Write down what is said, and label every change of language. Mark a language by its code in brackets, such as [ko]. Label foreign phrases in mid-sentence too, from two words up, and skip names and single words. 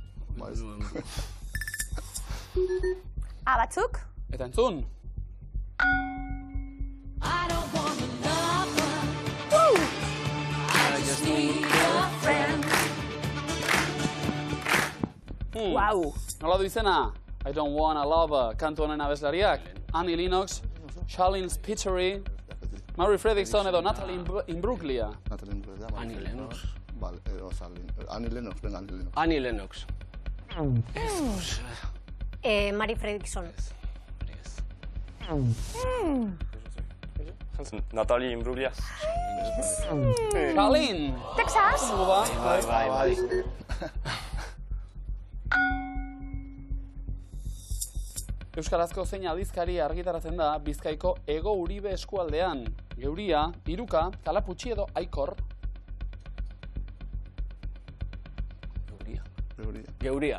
[eu] Batzuk? Eta entzun? Wow. Nola du izena? I don't wanna love kantu honen abeslariak. Annie Lennox, Charlene Spiteri, Mary Fredrickson edo Natalie Imbruglia. Natalie Imbruglia. Annie Lennox. Vale, Annie Lennox, venga, Annie Annie Lennox. Lennox. Mary Fredrickson. Natalie Imbruglia. Charlene! Texas? Bai. Euskarazko zein aldizkari argitaratzen da Bizkaiko Hego Uribe eskualdean. Geuria, Iruka, Kalaputxi edo Aikor. Geuria.